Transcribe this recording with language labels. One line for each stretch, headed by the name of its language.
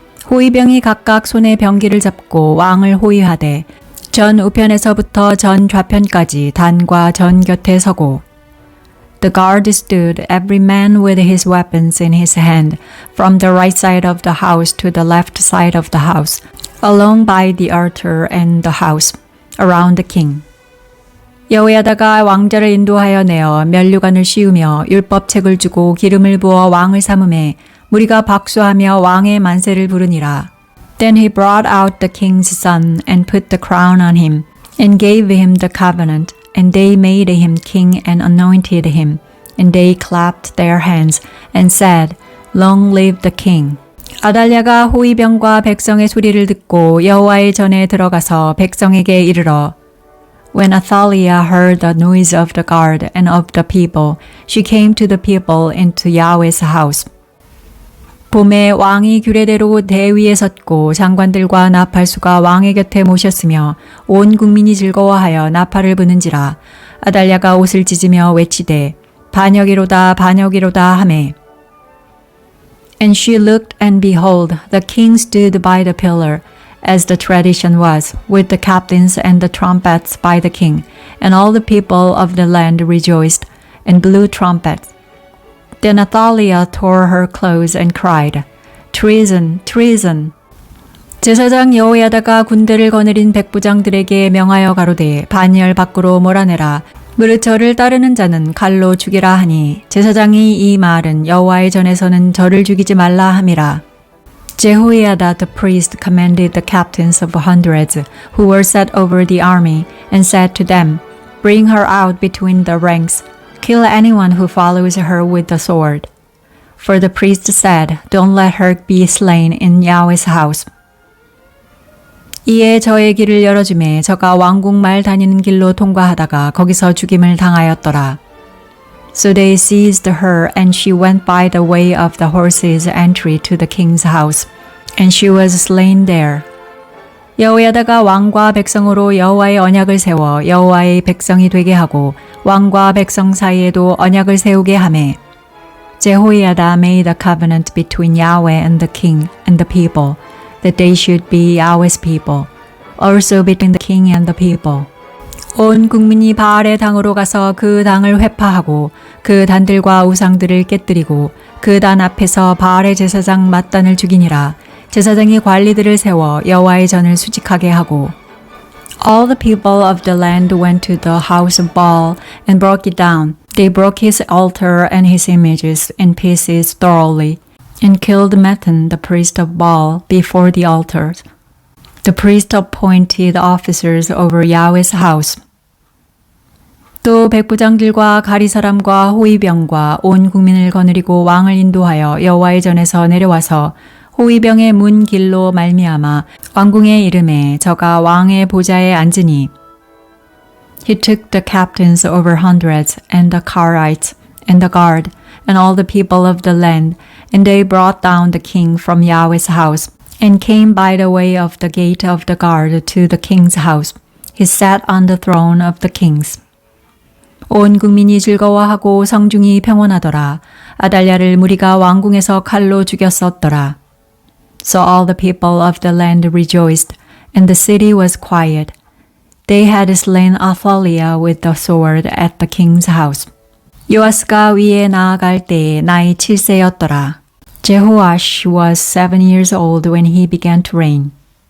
Korean: 호위병이 각각 손에 병기를 잡고 왕을 호위하되 전 우편에서부터 전 좌편까지 단과 전 곁에 서고
English: The guard stood, every man with his weapons in his hand, from the right side of the house to the left side of the house, along by the altar and the house, around the king.
Korean: 여호야다가 왕자를 인도하여 내어 면류관을 씌우며 율법책을 주고 기름을 부어 왕을 삼음에 무리가 박수하며 왕의 만세를 부르니라.
English: Then he brought out the king's son and put the crown on him, and gave him the covenant. And they made him king and anointed him. And they clapped their hands and said, Long live the king.
Korean: 아달랴가 호위병과 백성의 소리를 듣고 여호와의 전에 들어가서 백성에게 이르러
English: When Athaliah heard the noise of the guard and of the people, she came to the people into Yahweh's house.
Korean: 봄에 왕이 규례대로 대위에 섰고 장관들과 나팔수가 왕의 곁에 모셨으며 온 국민이 즐거워하여 나팔을 부는지라. 아달랴가 옷을 찢으며 외치되 반역이로다 반역이로다 하매
English: And she looked, and behold, the king stood by the pillar, as the tradition was, with the captains and the trumpets by the king, and all the people of the land rejoiced, and blew trumpets. Then Athaliah tore her clothes and cried, Treason, treason!
Korean: 제사장 여호야다가 군대를 거느린 백부장들에게 명하여 가로되 반열 밖으로 몰아내라. 무릇 저를 따르는 자는 칼로 죽이라 하니 제사장이 이 말은 여호와의 전에서는 저를 죽이지 말라 함이라.
English: Jehoiada the priest commanded the captains of hundreds who were set over the army and said to them, Bring her out between the ranks, kill anyone who follows her with the sword. For the priest said, Don't let her be slain in Yahweh's house.
Korean: 이에 저의 길을 열어주매 저가 왕궁 말 다니는 길로 통과하다가 거기서 죽임을 당하였더라.
English: So they seized her, and she went by the way of the horses' entry to the king's house, and she was slain there.
Korean: 여호야다가 왕과 백성으로 여호와의 언약을 세워 여호와의 백성이 되게 하고 왕과 백성 사이에도 언약을 세우게 하매
English: Jehoiada made a covenant between Yahweh and the king and the people, that they should be Yahweh's people, also between the king and the people.
Korean: 온 국민이 바알의 당으로 가서 그 당을 회파하고 그 단들과 우상들을 깨뜨리고 그 단 앞에서 바알의 제사장 맏단을 죽이니라. 제사장이 관리들을 세워 여호와의 전을 수직하게 하고
English: All the people of the land went to the house of Baal and broke it down. They broke his altar and his images in pieces thoroughly, and killed Mathan, the priest of Baal, before the altars. The priest appointed officers over Yahweh's house.
Korean: 또 백부장들과 가리사람과 호위병과 온 국민을 거느리고 왕을 인도하여 여호와의 전에서 내려와서 호위병의 문 길로 말미암아 왕궁의 이름에 저가 왕의 보좌에 앉으니
English: He took the captains over hundreds and the Carites and the guard and all the people of the land, and they brought down the king from Yahweh's house and came by the way of the gate of the guard to the king's house. He sat on the throne of the kings.
Korean: 온 국민이 즐거워하고 성중이 평온하더라. 아달랴를 무리가 왕궁에서 칼로 죽였었더라.
English: So all the people of the land rejoiced, and the city was quiet. They had slain Athaliah with the sword at the king's house.
Korean: 요아스가 위에 나아갈 때에 나이 7세였더라.
English: Jehoash was 7 years old when he began to reign.